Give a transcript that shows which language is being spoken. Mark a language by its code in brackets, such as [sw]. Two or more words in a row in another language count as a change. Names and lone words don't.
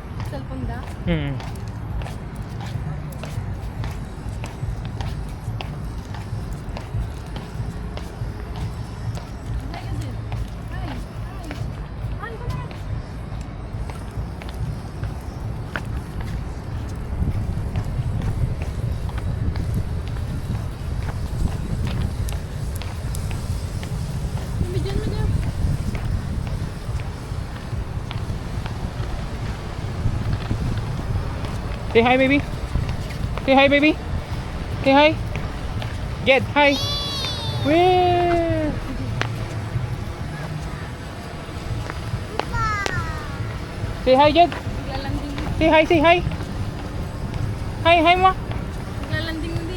[tl] Cellphone da. [en] Hi, Adil. Hi. Hi, come on. [tl] Bigyan mo dyan. [en] Say hi, baby. Say hi, baby. Say hi. Get hi. Where? Say hi, Jed. [tl] Naglalanding. [en] Say hi, say hi. Hi mo. [tl] Naglalanding